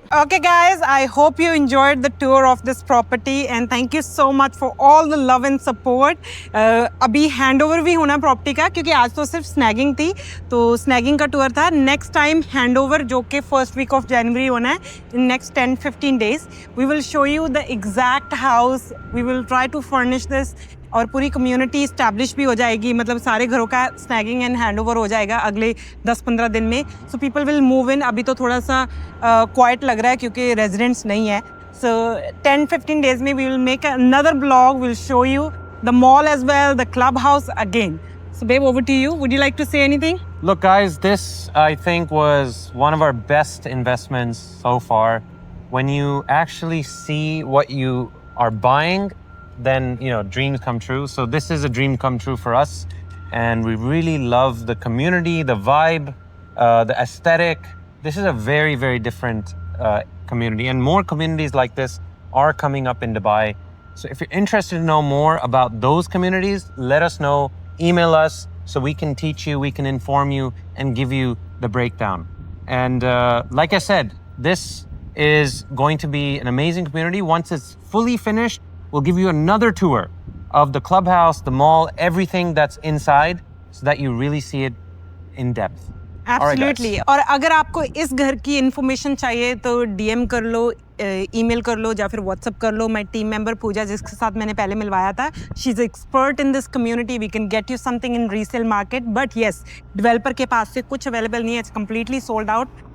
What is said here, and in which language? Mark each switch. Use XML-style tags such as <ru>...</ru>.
<en>Okay guys, I hope you enjoyed the tour of this property and thank you so much for all the love and support.</en> <hi>अभी handover भी होना property का, क्योंकि आज तो सिर्फ स्नैगिंग थी, तो स्नैगिंग का टूर था.</hi> <en>Next time handover जो कि first week of January होना है, in next 10-15 days we will show you the exact house. We will try to furnish this</en> <hi>और पूरी कम्युनिटी इस्टेब्लिश भी हो जाएगी, मतलब सारे घरों का स्नैगिंग एंड हैंडओवर हो जाएगा अगले 10-15 दिन में.</hi> <en>So people will move in.</en> <hi>अभी तो थोड़ा सा क्वाइट लग रहा है क्योंकि रेजिडेंट्स नहीं है.</hi> <en>So 10-15 days में we will make another blog, will show you the mall as well, the club house again. So babe, over to you. Would you like to say anything? Look, guys, this I think was one of our best investments so far. When you actually see what you are buying, then you know dreams come true. So this is a dream come true for us, and we really love the community, the vibe, the aesthetic. This is a very, very different community, and more communities like this are coming up in Dubai. So if you're interested to know more about those communities, let us know. Email us so we can teach you, we can inform you, and give you the breakdown. And like I said, this is going to be an amazing community. Once it's fully finished, we'll give you another tour of the clubhouse, the mall, everything that's inside, so that you really see it in depth. Absolutely.</en> <hi>और अगर आपको इस घर की information चाहिए तो DM कर लो, email कर लो, या फिर व्हाट्सअप कर लो.</hi> <en>my team member Pooja,</en> <hi>जिसके साथ मैंने पहले मिलवाया था,</hi> <en>She is expert in this community. We can get you something in resale market, but yes</en> <hi>developer के पास से कुछ अवेलेबल नहीं है,</hi> <en>It's completely sold out.</en>